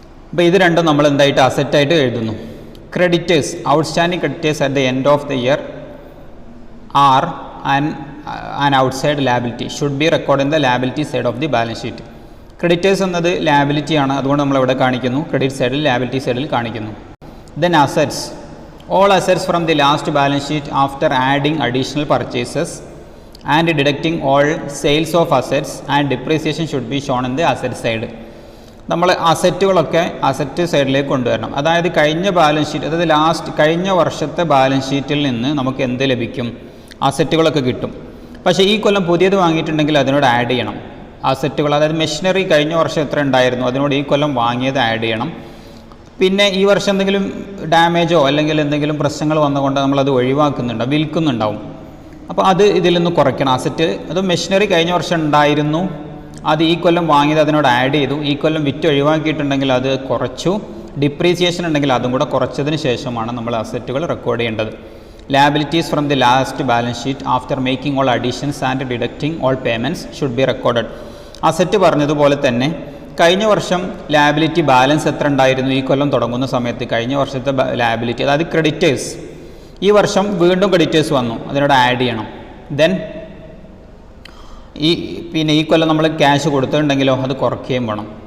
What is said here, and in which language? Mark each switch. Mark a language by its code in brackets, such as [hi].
[ml] അപ്പോൾ ഇത് രണ്ടും നമ്മൾ എന്തായിട്ട് അസറ്റായിട്ട് എഴുതുന്നു. [en] Creditors, outstanding creditors at the end of the year are an outside liability should be record in the liability side of the balance sheet. [ml] Creditors എന്നത് ലാബിലിറ്റിയാണ്, അതുകൊണ്ട് നമ്മൾ ഇവിടെ കാണിക്കുന്നു. ക്രെഡിറ്റ് സൈഡിൽ, ലാബിലിറ്റി സൈഡിൽ കാണിക്കുന്നു. [en] Then assets. All assets from the last balance sheet after adding additional purchases and deducting all sales of assets and depreciation should be shown in the asset side. [ml] നമ്മൾ അസറ്റുകളൊക്കെ asset സൈഡിലേക്ക് കൊണ്ടുവരണം. അതായത് കഴിഞ്ഞ balance sheet, അതായത് കഴിഞ്ഞ വർഷത്തെ balance ഷീറ്റിൽ നിന്ന് നമുക്ക് എന്ത് ലഭിക്കും? അസറ്റുകളൊക്കെ കിട്ടും. പക്ഷേ ഈ കൊല്ലം പുതിയത് വാങ്ങിയിട്ടുണ്ടെങ്കിൽ അതിനോട് ആഡ് ചെയ്യണം അസറ്റുകൾ. അതായത് മെഷീനറി കഴിഞ്ഞ വർഷം എത്ര ഉണ്ടായിരുന്നു അതിനോട് ഈ കൊല്ലം വാങ്ങിയത് ആഡ് ചെയ്യണം. പിന്നെ ഈ വർഷം എന്തെങ്കിലും ഡാമേജോ അല്ലെങ്കിൽ എന്തെങ്കിലും പ്രശ്നങ്ങൾ വന്നുകൊണ്ട് നമ്മളത് ഒഴിവാക്കുന്നുണ്ടാവും, വിൽക്കുന്നുണ്ടാവും. അപ്പോൾ അത് ഇതിൽ നിന്ന് കുറയ്ക്കണം. അസറ്റ് അത് മെഷീനറി കഴിഞ്ഞ വർഷം ഉണ്ടായിരുന്നു, അത് ഈ കൊല്ലം വാങ്ങിയത് അതിനോട് ആഡ് ചെയ്തു, ഈ കൊല്ലം വിറ്റ് ഒഴിവാക്കിയിട്ടുണ്ടെങ്കിൽ അത് കുറച്ചു. ഡിപ്രീസിയേഷൻ ഉണ്ടെങ്കിൽ അതും കൂടെ കുറച്ചതിന് ശേഷമാണ് നമ്മൾ അസറ്റുകൾ റെക്കോർഡ് ചെയ്യേണ്ടത്. [en] Liabilities from the last balance sheet after making all additions and deducting all payments should be recorded. [ml] Asset പറഞ്ഞതുപോലെ തന്നെ കഴിഞ്ഞ വർഷം ലാബിലിറ്റി ബാലൻസ് എത്ര ഉണ്ടായിരുന്നു ഈ കൊല്ലം തുടങ്ങുന്ന സമയത്ത്, കഴിഞ്ഞ വർഷത്തെ ലാബിലിറ്റി, അതായത് ക്രെഡിറ്റേഴ്സ്, ഈ വർഷം വീണ്ടും ക്രെഡിറ്റേഴ്സ് വന്നു, അതിനോട് ആഡ് ചെയ്യണം. ദെൻ പിന്നെ ഈ കൊല്ലം നമ്മൾ ക്യാഷ് കൊടുത്തിട്ടുണ്ടെങ്കിലോ അത് കുറയ്ക്കുകയും വേണം.